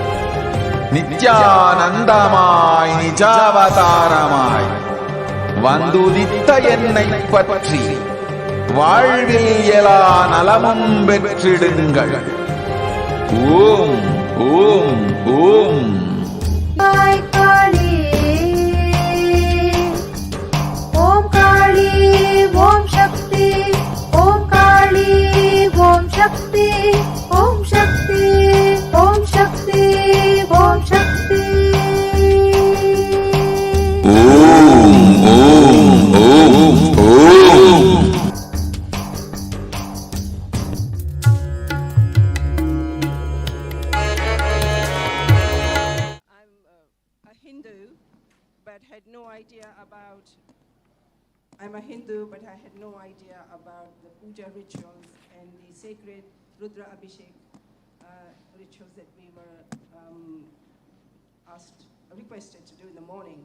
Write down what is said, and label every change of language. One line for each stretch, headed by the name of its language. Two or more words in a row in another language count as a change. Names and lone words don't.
Tamil: நித்யானந்தமாய் நிஜாவதாரமாய் வந்துதித்த என்னை பற்றி வாழ்வில் எல்லா நலமும் பெற்றிடுங்கள்.
Sanskrit: ओम् ओम् ओम्. जय काली, ओम् काली, ओम् शक्ति, ओम् काली, ओम् शक्ति, ओम् शक्ति, ओम् शक्ति, ओम् शक्ति. ओम् ओम् ओम् ओम्.
English: I'm a Hindu, but I had no idea about the puja rituals and the sacred Rudra Abhishek rituals that we were requested to do in the mornings.